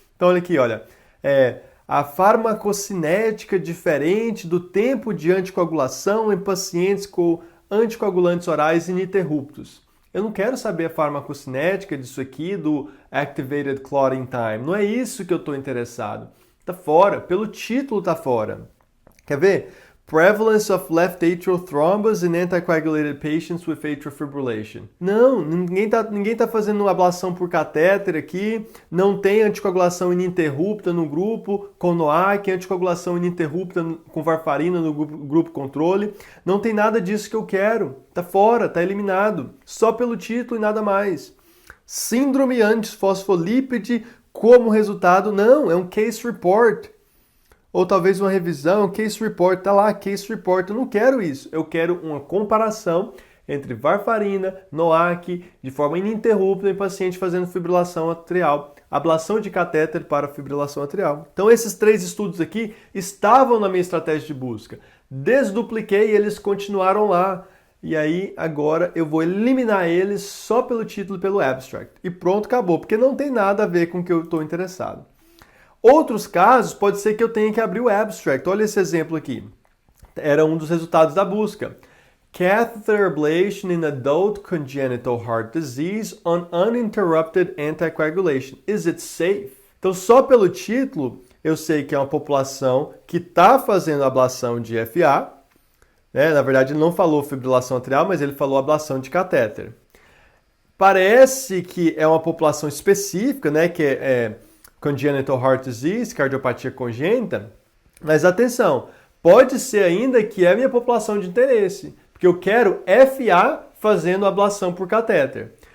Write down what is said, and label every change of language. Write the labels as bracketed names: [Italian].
[Portuguese] Então, olha aqui, olha, a farmacocinética diferente do tempo de anticoagulação em pacientes com anticoagulantes orais ininterruptos. Eu não quero saber a farmacocinética disso aqui, do Activated Clotting Time. Não é isso que eu estou interessado. Tá fora, pelo título tá fora. Quer ver? [English] Prevalence of left atrial thrombus in anticoagulated patients with atrial fibrillation. [Portuguese] Não, ninguém tá fazendo ablação por catéter aqui, não tem anticoagulação ininterrupta no grupo com NOAC, anticoagulação ininterrupta com varfarina no grupo controle. Não tem nada disso que eu quero. Tá fora, tá eliminado. Só pelo título e nada mais. Síndrome antifosfolípide como resultado, não, é um case report. Ou talvez uma revisão, case report, tá lá, case report. Eu não quero isso. Eu quero uma comparação entre varfarina, NOAC, de forma ininterrupta em paciente fazendo fibrilação atrial, ablação de catéter para fibrilação atrial. Então esses 3 estudos aqui estavam na minha estratégia de busca. Desdupliquei e eles continuaram lá. E aí agora eu vou eliminar eles só pelo título e pelo abstract. E pronto, acabou, porque não tem nada a ver com o que eu estou interessado. Outros casos, pode ser que eu tenha que abrir o abstract. Olha esse exemplo aqui. Era um dos resultados da busca. [English] Catheter ablation in adult congenital heart disease on uninterrupted anticoagulation. Is it safe? [Portuguese] Então, só pelo título, eu sei que é uma população que está fazendo ablação de FA. Na verdade, ele não falou fibrilação atrial, mas ele falou ablação de catéter. Parece que é uma população específica, que é congenital heart disease, cardiopatia congênita, mas atenção, pode ser ainda que é a minha população de interesse, porque eu quero FA fazendo ablação por catéter.